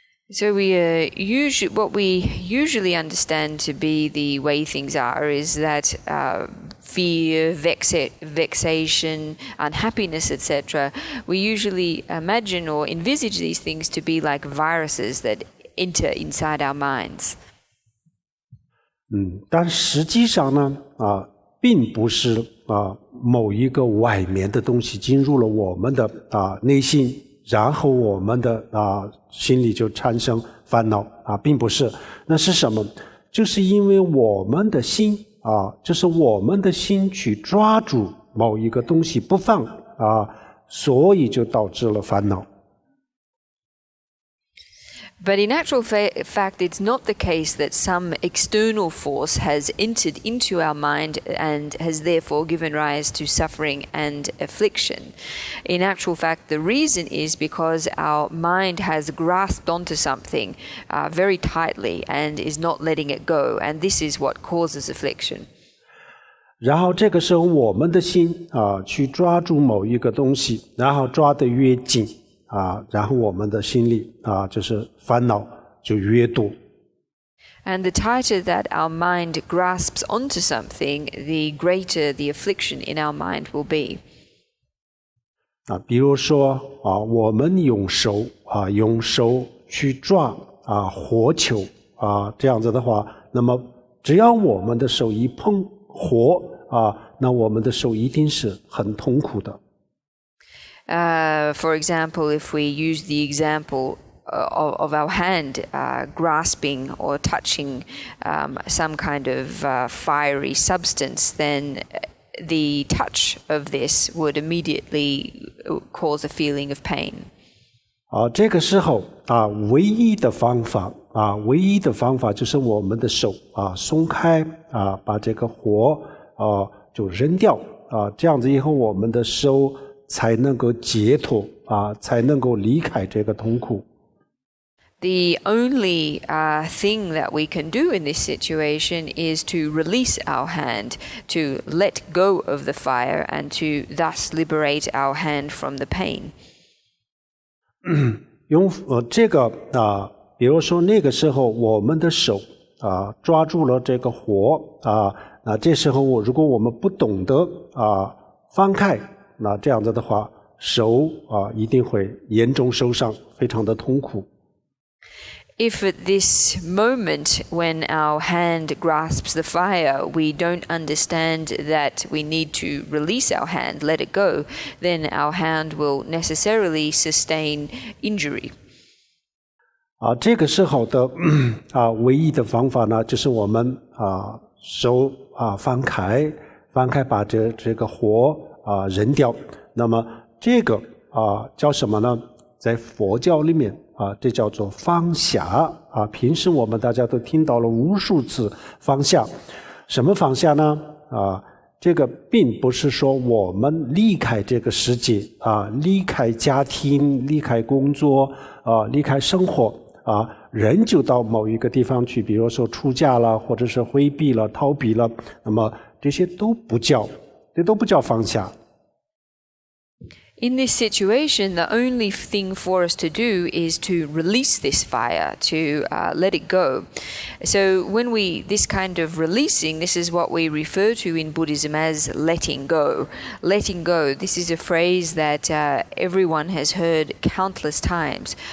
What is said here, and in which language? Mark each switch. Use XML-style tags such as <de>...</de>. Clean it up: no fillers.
<en>So what we usually understand to be the way things are is that fear, vexation, unhappiness, etc. We usually imagine or envisage these things to be like viruses that enter inside our minds.</en> <zh>但实际上呢并不是某一个外面的东西进入了我们的内心，然后我们的心里就产生烦恼并不是。那是什么？就是因为我们的心就是我们的心去抓住某一个东西不放所以就导致了烦恼。</zh> <en>But in actual fact, it's not the case that some external force has entered into our mind and has therefore given rise to suffering and affliction. In actual fact, the reason is because our mind has grasped onto something very tightly and is not letting it go, and this is what causes affliction.</en> <zh>然后这个时候我们的心去抓住某一个东西，然后抓得越紧然后我们的心里就是烦恼就越多。</zh> <en>And the tighter that our mind grasps onto something, the greater the affliction in our mind will be.</en> <zh>比如说我们用手去抓火球这样子的话，那么只要我们的手一碰火那我们的手一定是很痛苦的。</zh> <en>For example, if we use the example of our hand grasping or touching some kind of fiery substance, then the touch of this would immediately cause a feeling of pain.</en> <zh>这个时候唯一的方法就是我们的手松开把这个火就扔掉这样子以后我们的手才能够解脱才能够离开这个痛苦。</zh> <en>The only thing that we can do in this situation is to release our hand, to let go of the fire, and to thus liberate our hand from the pain.</en> <zh>用这个比如说那个时候我们的手抓住了这个火这时候如果我们不懂得放开，那这样子的话手一定会严重受伤，非常的痛苦。</zh> <en>If at this moment when our hand grasps the fire, we don't understand that we need to release our hand, let it go, then our hand will necessarily sustain injury.</en> <zh>这个时候的唯一的方法呢，就是我们手放开把这个火扔掉。那么这个叫什么呢？在佛教里面这叫做放下平时我们大家都听到了无数次放下。什么放下呢？这个并不是说我们离开这个世界离开家庭，离开工作离开生活人就到某一个地方去，比如说出家了，或者是回避了，逃避了，那么这都不叫放下。</zh> <en>In this situation, the only thing for us to do is to release this fire, to let it go. So when this kind of releasing, this is what we refer to in Buddhism as letting go. Letting go, this is a phrase that everyone has heard countless times.</en>